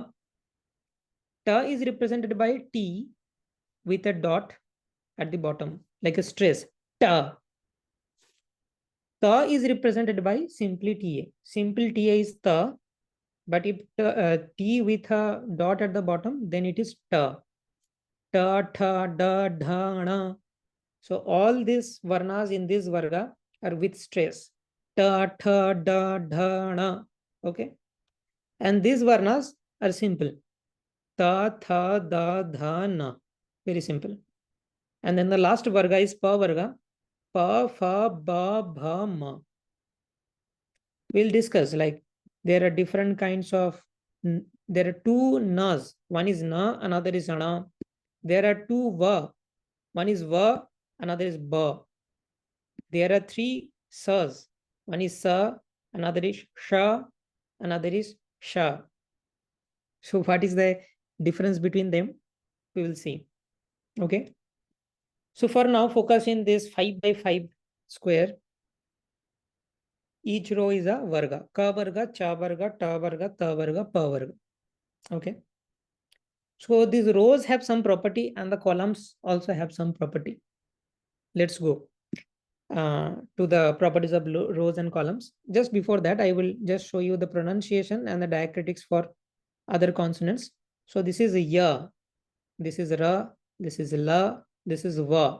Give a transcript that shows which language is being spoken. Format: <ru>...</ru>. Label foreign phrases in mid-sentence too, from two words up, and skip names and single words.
<en>Ta is represented by T with a dot at the bottom, like a stress. Ta. Ta is represented by simply Ta. Simple Ta is ta, but if T with a dot at the bottom, then it is ta. Ta, tha, da, dha, na. So all these varnas in this varga are with stress. Ta, tha, da, dha, na. Okay. And these varnas are simple. Ta, tha, da, dha, na. Very simple. And then the last varga is pa varga. Pa, fa, ba, bha, ma. We'll discuss there are different kinds of, there are 2 nas. One is na, another is ana. There are 2 va. One is va, another is ba. There are 3 sas. One is sa, another is sha, another is sha. So what is the difference between them? We will see. Okay. So for now, focus in this 5 by 5 square. Each row is a varga. Ka varga, cha varga, ta varga, ta varga, pa varga. Okay. So these rows have some property and the columns also have some property. Let's go to the properties of rows and columns. Just before that, I will just show you the pronunciation and the diacritics for other consonants. So this is ya, this is ra, this is la, this is va.</en>